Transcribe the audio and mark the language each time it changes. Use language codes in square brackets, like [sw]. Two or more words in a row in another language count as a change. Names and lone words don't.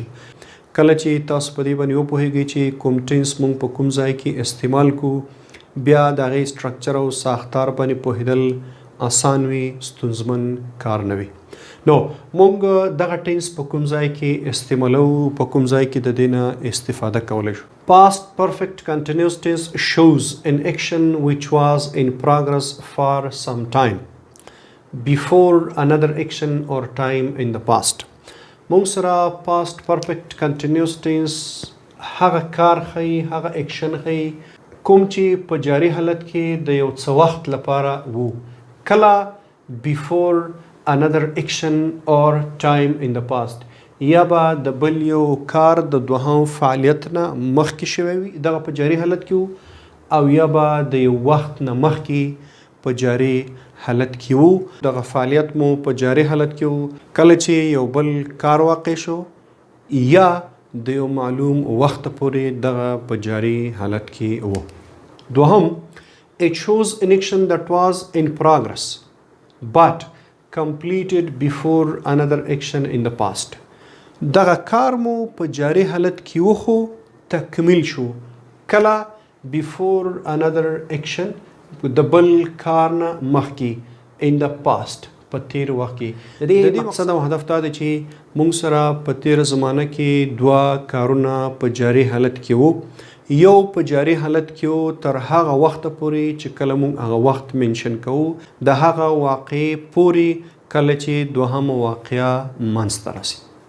[ps] کله چې تاسو په دې باندې وپوهیږئ چې کوم ټینس موږ په کوم ځای کې استعمال کوو، بیا د هغې سټرکچر او ساختار باندې پوهېدل آسان وي، ستونزمن کار نه وي. نو موږ دغه ټینس په کوم ځای کې استعمالو، په کوم ځای کې د دې نه استفاده کولی شو. [en] Past perfect continuous tense shows an action which was in progress for some time before another action or time in the past. [ps] موږ سره [en] past perfect continuous tense [ps] هغه کار ښیي، هغه اکشن ښیي کوم چې په جاري حالت کې د یو څه وخت لپاره وو. [en] کله before another action or time in the past، [ps] یا به د بل یو کار د دوهم فعالیت نه مخکې شوی وي، دغه په جاري حالت کې وو، او یا به د یو وخت نه مخکې په جاري حالت کې وو. دغه فعالیت مو په جاري حالت کې وو کله چې یو بل کار واقع شو، یا د یو معلوم وخت پورې دغه په جاري حالت کې وو. دوهم، [en] it shows an action that was in progress but completed before another action in the past. [ps] دغه کار مو په جاري حالت کې و خو تکمیل شو، کله [en] before another action [ps] د بل کار نه مخکې [en] in the past [ps] په تیر وخت کې. د دې مقصد او هدف دا دی چې موږ سره په تیر زمانه کې دوه کارونه په جاري حالت کې وو. یو په جاري حالت کې وو تر هغه وخت پورې چې کله موږ هغه وخت منشن کوو، د هغه واقعې پورې کله چې دوهمه واقعه منځته راسي.